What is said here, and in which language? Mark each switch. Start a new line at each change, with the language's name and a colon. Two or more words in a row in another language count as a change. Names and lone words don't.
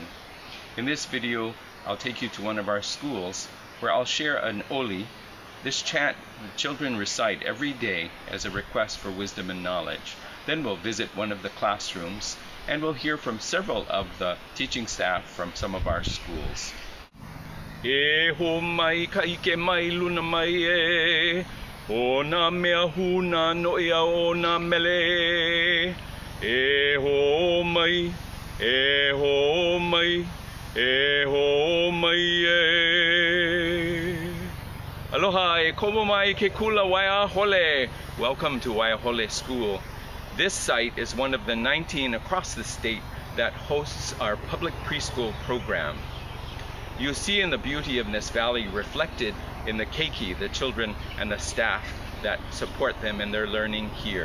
English: In this video, I'll take you to one of our schools where I'll share an oli. This chant the children recite every day as a request for wisdom and knowledge. Then we'll visit one of the classrooms and we'll hear from several of the teaching staff from some of our schools.
Hawaiian: E ho mai ka ike mai luna mai e. Ona mea huna noia ona mele. E ho mai, e ho mai, e ho mai e. Aloha, e komo mai ke kula Waiahole.
English: Welcome to Waiahole School. This site is one of the 19 across the state that hosts our public preschool program. You see in the beauty of this valley reflected in the keiki, the children and the staff that support them in their learning here.